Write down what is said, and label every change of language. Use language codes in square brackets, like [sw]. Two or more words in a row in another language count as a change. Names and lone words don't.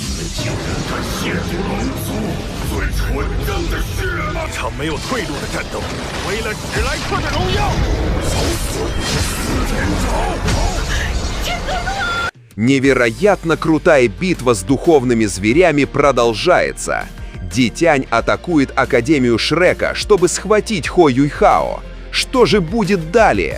[zh] 竟然敢亵渎龙族最纯正的血脉！一场没有退路的战斗，为了史莱克的荣耀！ [ru] Невероятно крутая битва с духовными зверями продолжается. Дитянь атакует Академию Шрека, чтобы схватить Хо Юйхао. Что же будет далее?